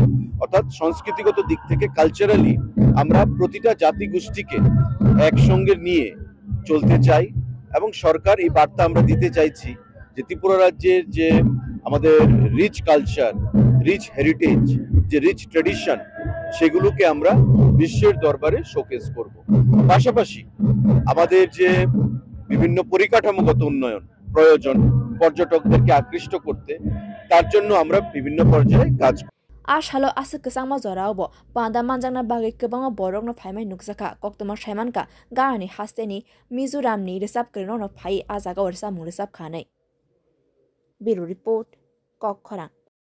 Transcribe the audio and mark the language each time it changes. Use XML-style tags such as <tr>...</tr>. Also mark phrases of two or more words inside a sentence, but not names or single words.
<bn>অর্থাৎ সংস্কৃতিগত দিক থেকে কালচারালি আমরা প্রতিটা জাতিগোষ্ঠীকে একসঙ্গে নিয়ে চলতে চাই এবং সরকার এই বার্তা আমরা দিতে চাইছি যে ত্রিপুরা রাজ্যের যে আমাদের</bn> <en>rich culture, rich heritage,</en> <bn>যে</bn> <en>rich tradition</en> <bn>সেগুলোকে আমরা বিশ্বের দরবারে শোকেস করব। পাশাপাশি আমাদের যে বিভিন্ন পরিকাঠামোগত উন্নয়ন প্রয়োজন পর্যটকদেরকে আকৃষ্ট করতে, তার জন্য আমরা বিভিন্ন পর্যায়ে কাজ করব।</bn> <brx>आशालो आसक कसंगमा जरावबो पांदा मानजांगना बागै गोबां बरकनो फाइमाय नुकजाखा कक्तमा साइमानका गाहानि हास्तेनि मिजोरामनि रिसाब करनो फाइ आजागा वर्षा मुरिसाब खानाय।</brx> <en>bureau report</en> <brx>कक खरां।</brx>